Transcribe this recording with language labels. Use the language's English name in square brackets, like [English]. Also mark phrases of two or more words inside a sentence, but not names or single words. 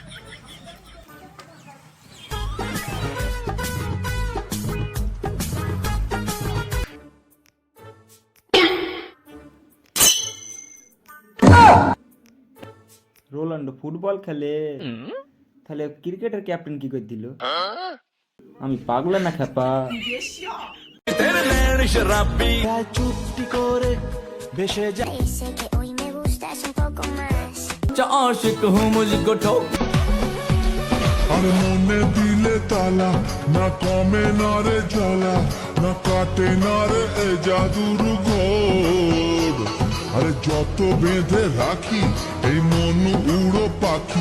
[Bangla] রোনাল্ডো ফুটবল খেলে, তাহলে ক্রিকেটের ক্যাপ্টেন কি করে দিল? আমি পাগলা না খেপা? চুপটি করে ভেসে যা। [Spanish] Dice que hoy me gustas un poco más. [Hindi] आशिक हूँ मुझको ठोक। [Bangla] আর মনে দিলে তালা, না কমে না রে জ্বালা, না কাটে না রে এ জাদুর ঘোর। আরে যত বেঁধে রাখি এই মন উড়ো পাখি।